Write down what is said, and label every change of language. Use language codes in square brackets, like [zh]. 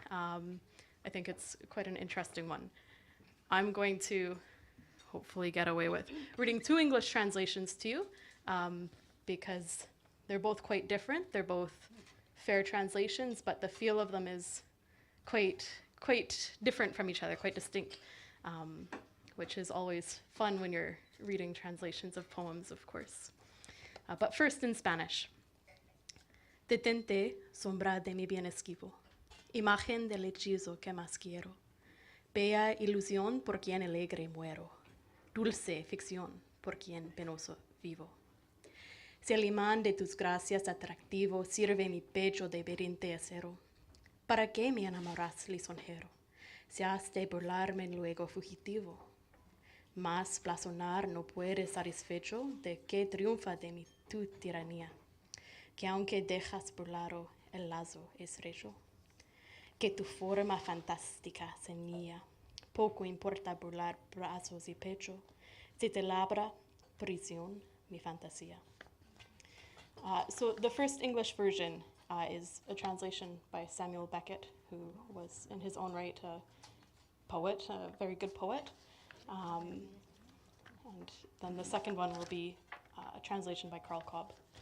[en] I think it's quite an interesting one. I'm going to hopefully get away with reading two English translations to you because they're both quite different. They're both fair translations, but the feel of them is quite different from each other, quite distinct, which is always fun when you're reading translations of poems, of course. But first in Spanish. [es] Detente, sombra de mi bien esquivo, imagen del hechizo que más quiero, bella ilusión por quien alegre muero, dulce ficción por quien penoso vivo. Si el imán de tus gracias atractivo sirve mi pecho de berinte acero, ¿para qué me enamoras lisonjero? Si has de burlarme luego fugitivo. Mas blasonar no puede satisfecho de que triunfa de mi tu tiranía, que aunque dejas burlaro el lazo estrecho, que tu forma fantástica ceñía, poco importa burlar brazos y pecho, si te labra prisión mi fantasía. [en] So the first English version is a translation by Samuel Beckett, who was in his own right a poet, a very good poet. And then the second one will be a translation by Karl Cobb.